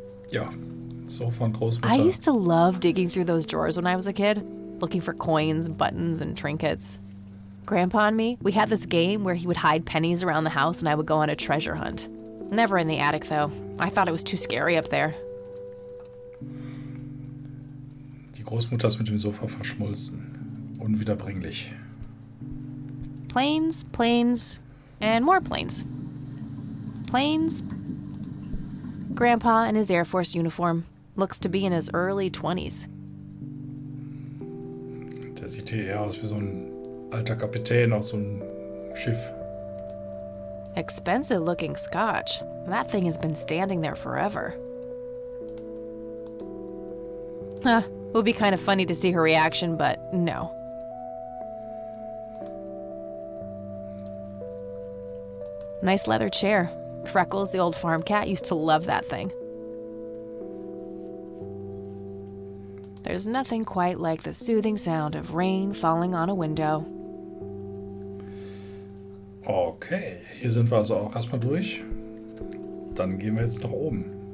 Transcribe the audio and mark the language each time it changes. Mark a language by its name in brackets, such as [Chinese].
[German] Ja, so von Großmutter. [English] I used to love digging through those drawers when I was a kid, looking for coins, buttons, and trinkets. Grandpa and me, we had this game where he would hide pennies around the house and I would go on a treasure hunt. Never in the attic, though. I thought it was too scary up there. [German] Die Großmutter ist mit dem Sofa verschmolzen. Unwiederbringlich. [English] Planes, planes, and more planes. Planes. Grandpa in his Air Force uniform. Looks to be in his early 20s. [German] Der sieht hier eher aus wie so ein alter Kapitän auf so einem Schiff. [English] Expensive looking scotch. That thing has been standing there forever. Huh. Would be kind of funny to see her reaction, but no. Nice leather chair. Freckles, the old farm cat, used to love that thing. There's nothing quite like the soothing sound of rain falling on a window. [German] Okay, hier sind wir also auch erstmal durch. Dann gehen wir jetzt nach oben.